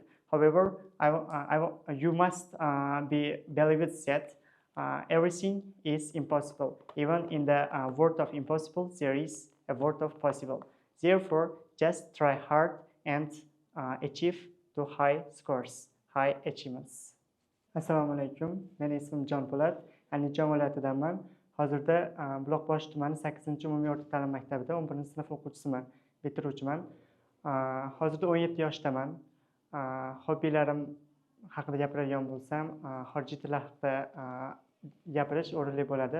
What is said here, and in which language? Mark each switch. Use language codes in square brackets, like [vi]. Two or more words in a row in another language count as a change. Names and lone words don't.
[en] However, you must be believed that everything is impossible. Even in the world of impossible, there is a world of possible. Therefore, just try hard and achieve to high scores, high achievements. [uz] Assalomu alaykum. Mening ismim Jonpo'lat. Andijon viloyatidanman. Hozirda Buloqbosh tumani 8-umumiy o'rta ta'lim maktabida 11-sinf o'quvchisiman, bitiruvchiman. Hozirda 17 yoshdaman. Hobbilarim haqida gapiradigan bo'lsam, xorijiy tillar haqida gapirish o'rinli bo'ladi.